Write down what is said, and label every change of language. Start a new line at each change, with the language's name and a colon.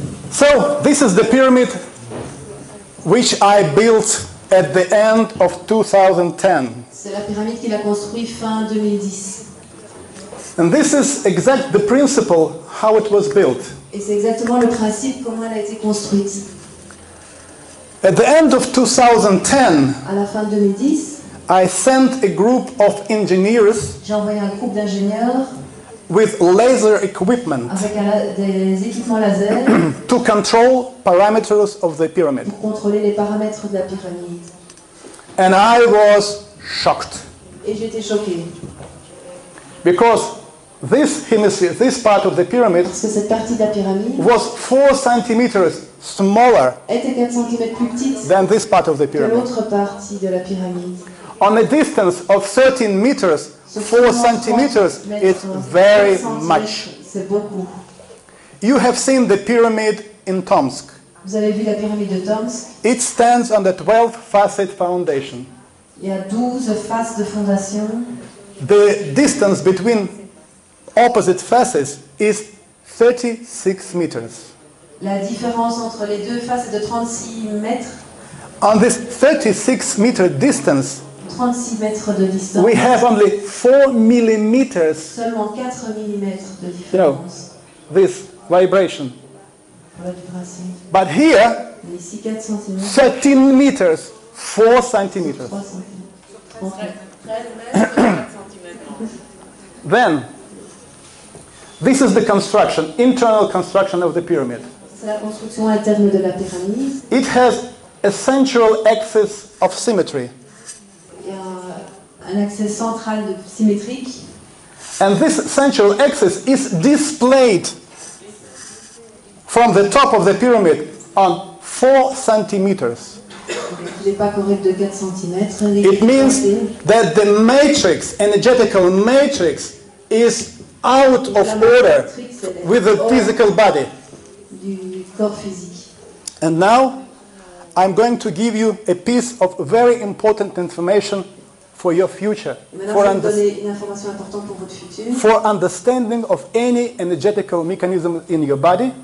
English: So, this is the pyramid which I built at the end of 2010.
French: C'est la pyramide qu'il a construite fin 2010.
English: And this is exact the principle how it was built.
French: Et c'est exactement le principe comment elle a été construite.
English: At the end of 2010,
French: À la fin 2010,
English: I sent a group of engineers
French: j'ai envoyé un groupe d'ingénieurs
English: with laser equipment
French: avec des équipements laser
English: to control parameters of the pyramid.
French: pour contrôler les paramètres de la pyramide.
English: And I was shocked
French: Et j'étais choquée.
English: because this hemisphere, this part of the pyramid
French: Parce que cette partie de la pyramide
English: was 4 centimeters smaller
French: était 4 cm plus petite
English: than this part of the
French: que
English: pyramid.
French: l'autre partie de la pyramide.
English: On a distance of 13 meters, 4 centimeters is very much.
French: C'est beaucoup.
English: You have seen the pyramid in Tomsk.
French: Vous avez vu la pyramide de Tomsk?
English: It stands on the 12th facet foundation.
French: Il y a 12 faces de fondation.
English: The distance between opposite faces is 36 meters.
French: La différence entre les deux faces est de 36 mètres.
English: On this 36 meter distance,
French: 36 mètres de distance.
English: we have only 4 millimeters,
French: Seulement 4 mm de
English: you know,
French: différence
English: this vibration.
French: pour la vibration.
English: But here,
French: Et ici 4 cm.
English: 13 meters, 4 centimeters.
French: 3 cm. 30 mètres. 13 mètres, 4 cm.
English: Then, this is the construction, internal construction of the pyramid.
French: C'est la construction interne de la pyramide.
English: It has a central axis of symmetry.
French: Il y a un accès central symétrique.
English: And this central axis is displayed from the top of the pyramid on 4 centimeters.
French: Il n'est pas correct de 4 cm.
English: It means that the matrix, energetical matrix, is out of order with the physical body.
French: Du corps physique.
English: And now, I'm going to give you a piece of very important information for your future,
French: Maintenant, je vais vous donner une information importante pour votre futur.
English: for understanding of any energetical mechanism in your body,